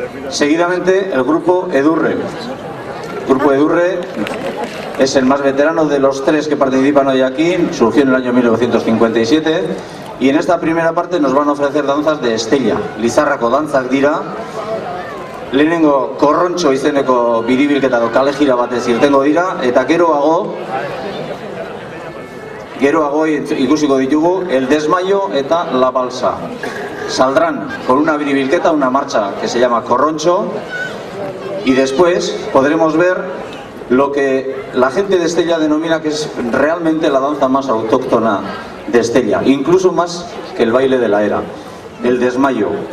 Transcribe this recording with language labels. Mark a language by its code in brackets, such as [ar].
[es] Seguidamente, el grupo Edurre. El grupo Edurre es el más veterano de los tres que participan hoy aquí, surgió en el año 1957, y en esta primera parte nos van a ofrecer danzas de Estella. [eu] Lizarrako dantzak dira, lehenengo korrontxo izeneko biribilketa edo kale jira batez irtengo dira, eta geroago ikusiko ditugu el desmayo eta la balsa. [es] Saldrán con una biribilketa, una marcha que se llama corroncho, y después podremos ver lo que la gente de Estella denomina que es realmente la danza más autóctona de Estella, incluso más que el baile de la era, el desmayo.